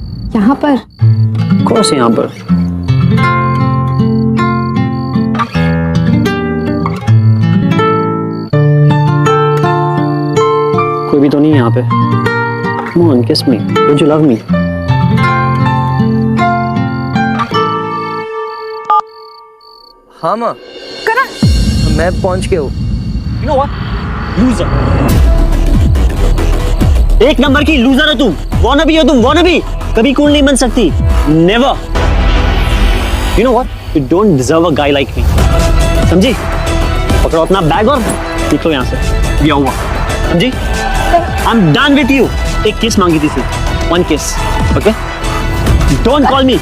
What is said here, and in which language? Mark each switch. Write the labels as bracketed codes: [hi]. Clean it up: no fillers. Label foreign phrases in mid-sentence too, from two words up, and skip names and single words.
[hi] यहाँ पर? कौन से यहाँ पर? कोई भी तो नहीं है यहाँ पे। [en] Come on, kiss me. Don't you love me? [hi] हाँ माँ, करण, मैं पहुंच गया हूँ। [en] You know what? Loser. [hi] एक नंबर की लूजर हो तुम। वाना भी हो तुम, वाना भी। कभी कूल नहीं बन सकती। Never. [en] You know what? You don't deserve a guy like me. [hi] समझी? पकड़ो अपना बैग और निकलो यहाँ से। दिया हुआ। समझी? [en] I'm done with you. [hi] एक किस मांगी थी सिर्फ। [en] One kiss. Okay? Don't call me.